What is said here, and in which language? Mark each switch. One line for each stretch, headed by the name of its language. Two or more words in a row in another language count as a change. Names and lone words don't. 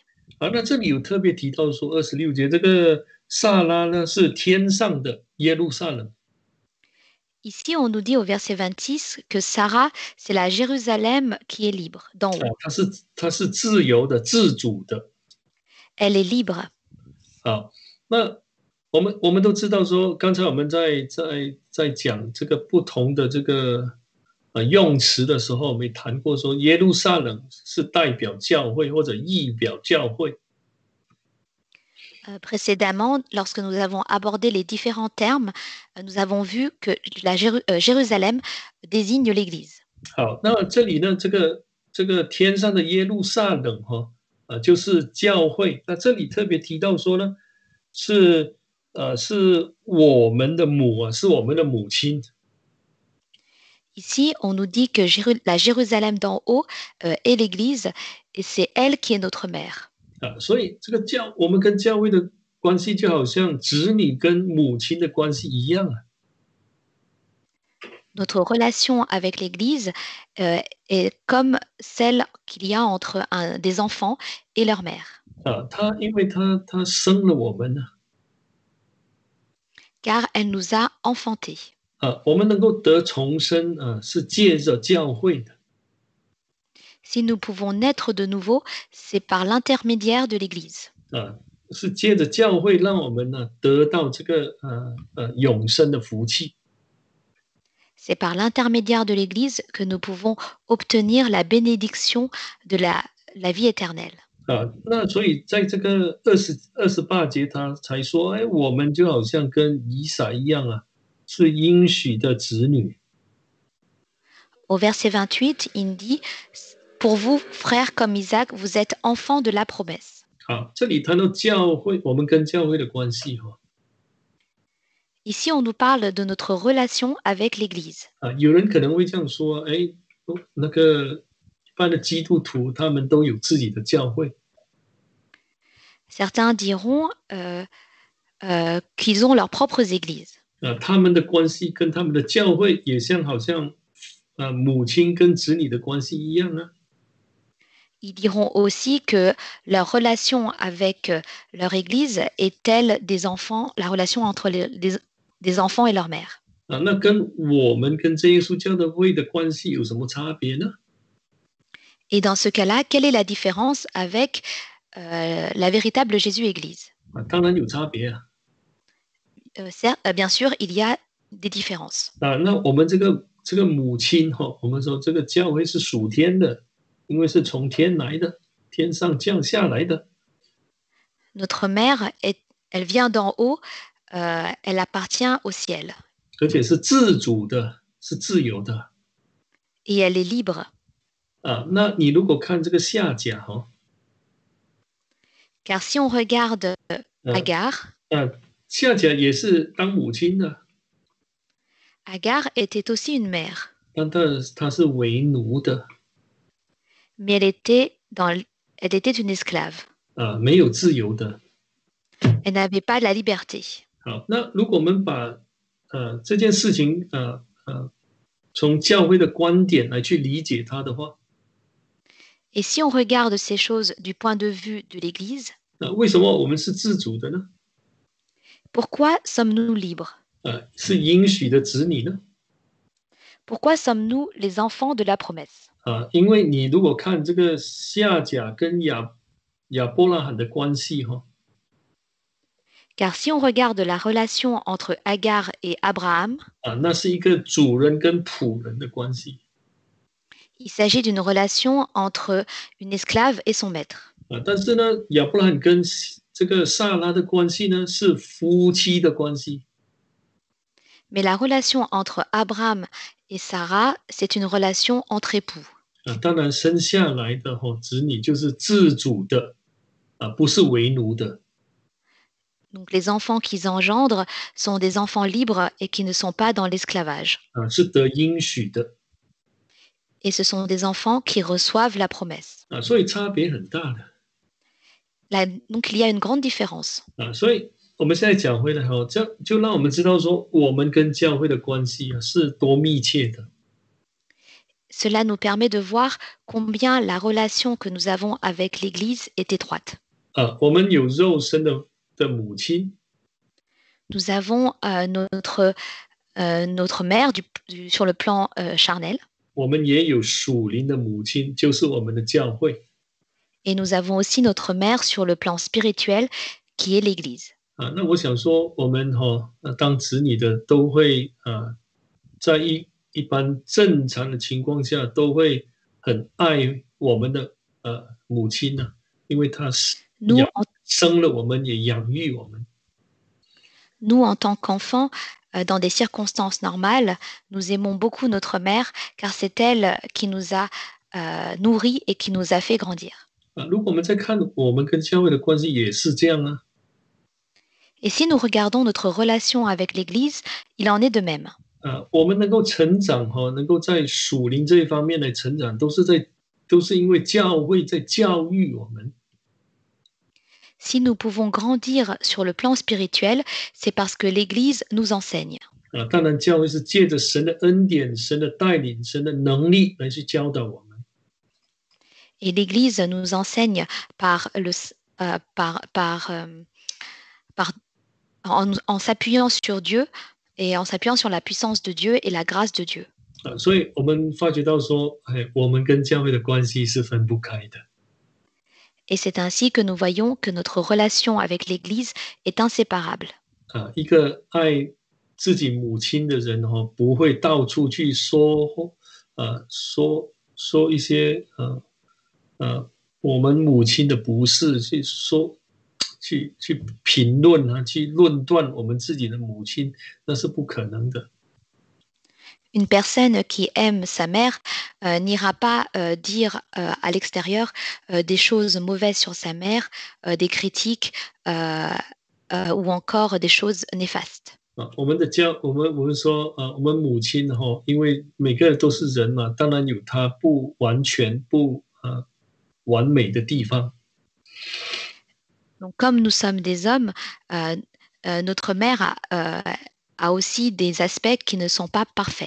Chinese: 那这里有特别提到说26节，这个撒拉呢是天上的耶路撒冷。
French: Ici, on nous dit au verset 26 que Sarah, c'est la Jérusalem qui est libre, d'en haut.
Chinese: 她是自由的、自主的。
French: Elle est libre.
Chinese: 好，那我们都知道说，刚才我们在讲这个不同的这个用词的时候，我们也谈过说，耶路撒冷是代表教会或者意表教会。
French: Précédemment, lorsque nous avons abordé les différents termes, nous avons vu que la Jérusalem désigne l'Église.
Chinese: 好，那这里呢，这个天上的耶路撒冷就是教会。那这里特别提到说呢，是我们的母是我们的母亲。
French: Ici, on nous dit que la Jérusalem d'en haut est l'Église et c'est elle qui est notre mère.
Chinese: 所以这个我们跟教会的关系就好像子女跟母亲的关系一样。
French: Notre relation avec l'Église est comme celle qu'il y a entre des enfants et leur mère.
Chinese: 因为他生了我们
French: Car elle nous a enfantés.
Chinese: 我们能够得重生是借着教会的。
French: Si nous pouvons naître de nouveau, c'est par l'intermédiaire de l'Église.
Chinese: 是借着教会让我们得到这个永生的福气。
French: C'est par l'intermédiaire de l'Église que nous pouvons obtenir la bénédiction de la vie éternelle.
Chinese: 那所以在这个28节他才说，我们就好像跟以撒一样是应许的子女。
French: Au verset 28, il dit Pour vous, frères comme Isaac, vous êtes enfants de la promesse.
Chinese: 好，这里谈到教会，我们跟教会的关系哈。
French: Ici, on nous parle de notre relation avec l'Église.
Chinese: 有人可能会这样说，哎，那个一般的基督徒他们都有自己的教会。
French: Certains diront qu'ils ont leurs propres églises.
Chinese: 他们的关系跟他们的教会也像好像母亲跟子女的关系一样啊。
French: Ils diront aussi que leur relation avec leur église est telle des enfants, la relation entre des enfants et leur mère.
Chinese: 那跟我们跟真耶稣教会的关系有什么差别呢？
French: Et dans ce cas-là, quelle est la différence avec la véritable Jésus-Église?
Chinese: 当然有差别啊。
French: Certes, bien sûr, il y a des différences.
Chinese: 那我们这个母亲我们说这个教会是属天的，因为是从天来的，天上降下来的。
French: Notre mère, elle vient d'en haut, elle appartient au ciel.
Chinese: 而且是自主的，是自由的。
French: Et elle est libre.
Chinese: 那你如果看这个下甲
French: Car si on regarde Agar,
Chinese: 下甲也是当母亲的，
French: Agar était aussi une mère,
Chinese: 但她是为奴的，
French: mais elle était une esclave.
Chinese: 没有自由的。
French: Elle n'avait pas la liberté.
Chinese: 好，那如果我们把这件事情从教会的观点来去理解它的话，
French: Et si on regarde ces choses du point de vue de l'Église,
Chinese: 为什么我们是自主的呢？
French: pourquoi sommes-nous libres?
Chinese: 是应许的子女呢？
French: Pourquoi sommes-nous les enfants de la promesse?
Chinese: 因为你如果看这个夏甲跟亚伯拉罕的关系
French: Car si on regarde la relation entre Agar et Abraham,
Chinese: 那是一个主人跟仆人的关系。
French: il s'agit d'une relation entre une esclave et son maître.
Chinese: 但是呢，亚伯拉罕跟这个撒拉的关系呢是夫妻的关系。
French: Mais la relation entre Abraham et Sarah, c'est une relation entre époux.
Chinese: 当然生下来的子女就是自主的，不是为奴的。
French: Donc les enfants qu'ils engendrent sont des enfants libres et qui ne sont pas dans l'esclavage.
Chinese: 是得应许的。
French: Et ce sont des enfants qui reçoivent la promesse.
Chinese: 所以差别很大的。
French: Donc il y a une grande différence.
Chinese: 所以我们现在讲回来就让我们知道说，我们跟教会的关系是多密切的。
French: Cela nous permet de voir combien la relation que nous avons avec l'Église est étroite.
Chinese: 我们有肉身的母亲，
French: Nous avons notre mère sur le plan charnel.
Chinese: 我们也有属灵的母亲，就是我们的教会。
French: Et nous avons aussi notre mère sur le plan spirituel, qui est l'Église.
Chinese: 那我想说，我们当子女的都会在一般正常的情况下，都会很爱我们的母亲呢，因为她生了我们，也养育我们。
French: Nous, en tant qu'enfants, dans des circonstances normales, nous aimons beaucoup notre mère, car c'est elle qui nous a nourris et qui nous a fait grandir.
Chinese: 如果我们再看我们跟教会的关系，也是这样啊。
French: Et si nous regardons notre relation avec l'Église, il en est de même.
Chinese: 我们能够成长能够在属灵这一方面来成长，都是因为教会在教育我们。
French: Si nous pouvons grandir sur le plan spirituel, c'est parce que l'Église nous enseigne.
Chinese: 当然，教会是借着神的恩典、神的带领、神的能力来去教导我们。
French: Et l'Église nous enseigne en s'appuyant sur Dieu et en s'appuyant sur la puissance de Dieu et la grâce de Dieu.
Chinese: 所以我们发觉到说，我们跟教会的关系是分不开的。
French: Et c'est ainsi que nous voyons que notre relation avec l'Église est inséparable.
Chinese: 一个爱自己母亲的人不会到处去说一些我们母亲的不是，去评论去论断我们自己的母亲，那是不可能的。
French: Une personne qui aime sa mère n'ira pas dire à l'extérieur des choses mauvaises sur sa mère, des critiques ou encore des choses néfastes.
Chinese: 我们说我们母亲因为每个人都是人嘛，当然有他不完全不完美的地方。
French: Donc, comme nous sommes des hommes, euh, notre mère a aussi des aspects qui ne sont pas parfaits.